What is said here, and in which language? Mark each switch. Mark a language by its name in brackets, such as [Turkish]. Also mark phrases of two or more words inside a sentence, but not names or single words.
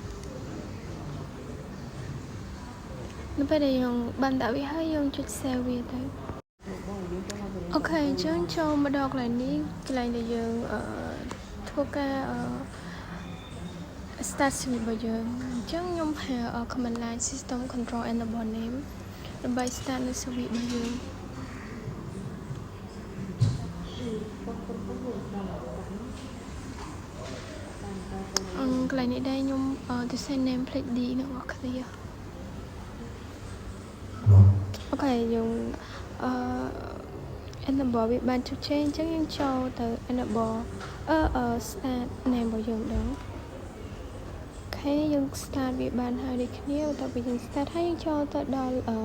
[Khmer] នៅពេលដែលយើងបានដាក់វាហើយយើងចុច save វាទៅអូខេអញ្ចឹងចូលមកដល់កន្លែងនេះកន្លែងដែលយើងធ្វើការ [English] start switch [Khmer] របស់យើងអញ្ចឹងខ្ញុំប្រើ [English] command line system control enable name [Khmer] ដើម្បី start នៅ switch របស់យើងកន្លែងនេះដែរខ្ញុំទៅ [English] set name plate D [Khmer] នៅអស់គ្នា អូខេយើងenable វាបានជោគជ័យអញ្ចឹងយើងចូលទៅ [English] enable start name [Khmer] របស់យើងម្ដងអូខេយើង start វាបានហើយដូចគ្នាបន្ទាប់ពីយើង start ហើយយើងចូលទៅដល់